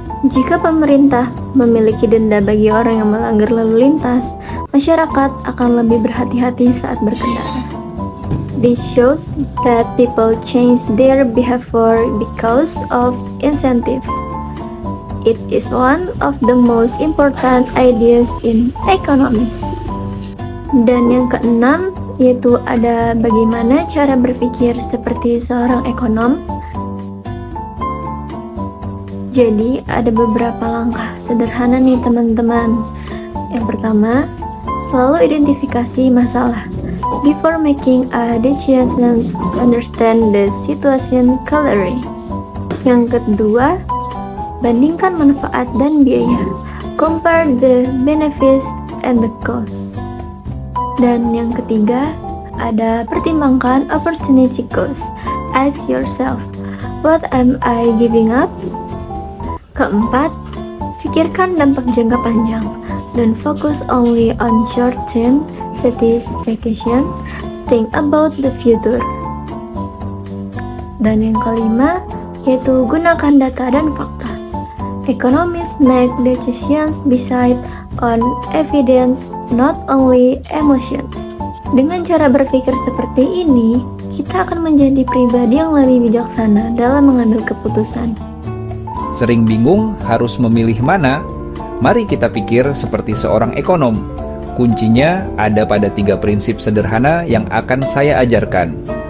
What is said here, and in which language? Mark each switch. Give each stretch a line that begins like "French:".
Indonesian: Jika pemerintah memiliki denda bagi orang yang melanggar lalu lintas, masyarakat akan lebih berhati-hati saat berkendara.
English: This shows that people change their behavior because of incentive. It is one of the most important ideas in economics.
Indonesian: Dan yang keenam, yaitu ada bagaimana cara berpikir seperti seorang ekonom. Jadi ada beberapa langkah sederhana nih teman-teman. Yang pertama, selalu identifikasi masalah.
English: Before making a decision, understand the situation clearly.
Indonesian: Yang kedua, bandingkan manfaat dan biaya.
English: Compare the benefits and the cost.
Indonesian: Dan yang ketiga, ada pertimbangkan opportunity cost.
English: Ask yourself, what am I giving up?
Indonesian: Keempat, pikirkan dampak jangka panjang dan fokus
English: only on short-term satisfaction. Think about the future.
Indonesian: Dan yang kelima, yaitu gunakan data dan fakta.
English: Economists make decisions based on evidence, not only emotions.
Indonesian: Dengan cara berpikir seperti ini, kita akan menjadi pribadi yang lebih bijaksana dalam mengambil keputusan. Sering bingung harus memilih mana? Mari kita pikir seperti seorang ekonom. Kuncinya ada pada 3 prinsip sederhana yang akan saya ajarkan.